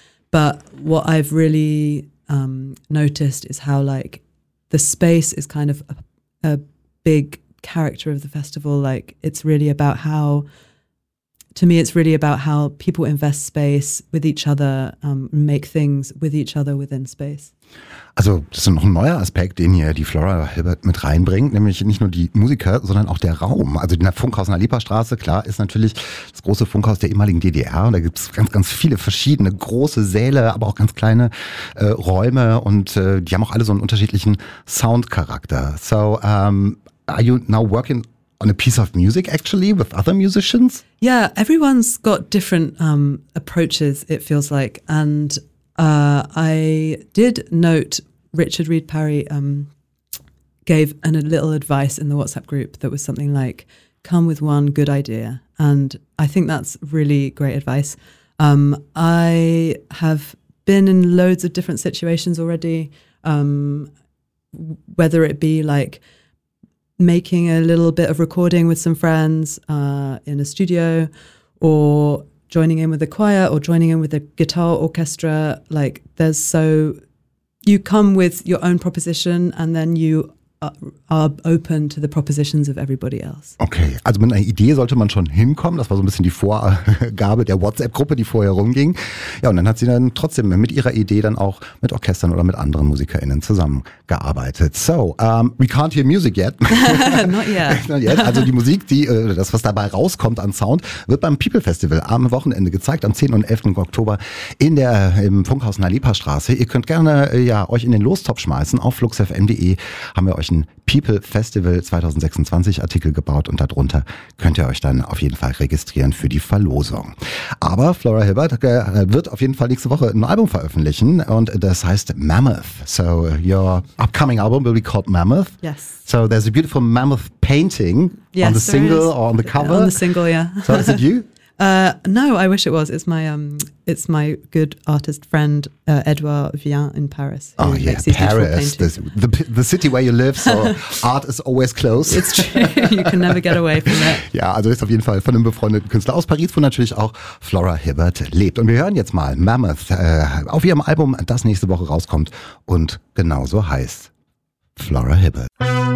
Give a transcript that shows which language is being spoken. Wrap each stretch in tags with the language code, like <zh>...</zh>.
<en>But what I've really noticed is how like the space is kind of a big character of the festival. Like it's really about how... To me, it's really about how people invest space with each other, make things with each other within space.</en> <de>Also das ist noch ein neuer Aspekt, den hier die Flora Hibbert mit reinbringt, nämlich nicht nur die Musiker, sondern auch der Raum. Also in der Funkhaus in der Lepastraße, klar, ist natürlich das große Funkhaus der ehemaligen DDR, und da gibt es ganz, ganz viele verschiedene große Säle, aber auch ganz kleine Räume, und die haben auch alle so einen unterschiedlichen Soundcharakter.</de> <en>So, are you now working on a piece of music, actually, with other musicians? Yeah, everyone's got different approaches, it feels like. And I did note Richard Reed Parry gave a little advice in the WhatsApp group that was something like, come with one good idea. And I think that's really great advice. I have been in loads of different situations already, whether it be like making a little bit of recording with some friends in a studio, or joining in with a choir, or joining in with a guitar orchestra. Like there's so, you come with your own proposition and then you are open to the propositions of everybody else.</en> <de>Okay, also mit einer Idee sollte man schon hinkommen. Das war so ein bisschen die Vorgabe der WhatsApp-Gruppe, die vorher rumging. Ja, und dann hat sie dann trotzdem mit ihrer Idee dann auch mit Orchestern oder mit anderen MusikerInnen zusammengearbeitet.</de> <en>So, we can't hear music yet. Not yet.</en> <de>Also die Musik, die das, was dabei rauskommt an Sound, wird beim People Festival am Wochenende gezeigt, am 10. und 11. Oktober in der im Funkhaus in der Lepastraße. Ihr könnt gerne ja euch in den Lostopf schmeißen. Auf fluxfm.de haben wir euch ein People Festival 2026 Artikel gebaut, und darunter könnt ihr euch dann auf jeden Fall registrieren für die Verlosung. Aber Flora Hibbert wird auf jeden Fall nächste Woche ein Album veröffentlichen, und das heißt Mammoth.</de> <en>So your upcoming album will be called Mammoth. Yes. So there's a beautiful mammoth painting on the single or on the cover. On the single, yeah. So is it you? No, I wish it was. It's my good artist friend, Edouard Vian in Paris. Oh yeah, Paris, the city where you live, so art is always close. It's true, you can never get away from it.</en> <de>Ja, also ist auf jeden Fall von einem befreundeten Künstler aus Paris, wo natürlich auch Flora Hibbert lebt. Und wir hören jetzt mal Mammoth auf ihrem Album, das nächste Woche rauskommt und genauso heißt Flora Hibbert.</de>